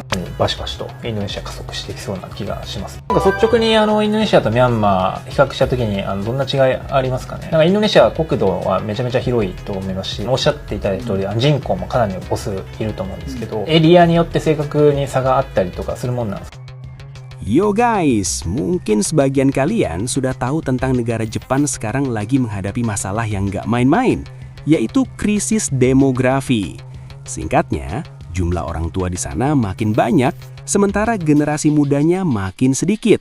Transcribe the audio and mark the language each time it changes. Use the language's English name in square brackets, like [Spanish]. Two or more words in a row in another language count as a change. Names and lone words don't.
[Japanese] バシバシとインドネシア加速していきそうな気がします。なんか率直にインドネシアとミャンマー比較した時にどんな違いありますかね。なんかインドネシアは国土はめちゃめちゃ広いと思いますし、おっしゃっていただいた通り人口もかなりの母数いると思うんですけど、エリアによって正確に差があったりとかするもんなんですか。 [Indonesian] Yo guys, mungkin sebagian kalian sudah tahu tentang negara Jepang sekarang lagi menghadapi masalah yang nggak main-main, yaitu krisis demografi. Singkatnya, jumlah orang tua di sana makin banyak, sementara generasi mudanya makin sedikit.